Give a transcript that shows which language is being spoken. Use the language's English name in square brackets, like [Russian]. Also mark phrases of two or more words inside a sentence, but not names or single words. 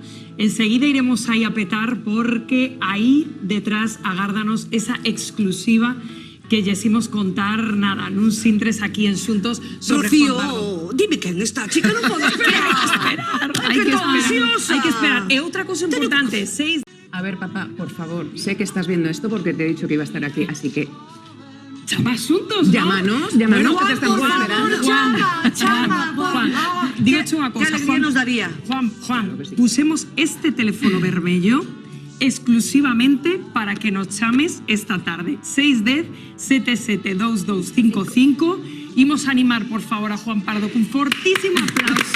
[Galician] Enseguida iremos aí a petar porque aí detrás agárdanos esa exclusiva que lles imos contar, nada, nuns intres aquí en Xuntos sobre Rocío, Juan Pardo. dime quen está, chica, non podo esperar. Hai que esperar. E outra cosa importante, [Spanish] A ver, papá, por favor, sé que estás viendo esto porque te he dicho que iba a estar aquí, así que... [Galician] Chama Xuntos, [Spanish] Llámanos, que te estamos esperando. Juan, [Galician] dígache unha cosa, [Spanish] Que alegría nos daría. [Galician] Juan, pusemos este teléfono vermello exclusivamente para que nos chames esta tarde. 610-772255. Imos a animar, por favor, a Juan Pardo con fortísimo aplauso.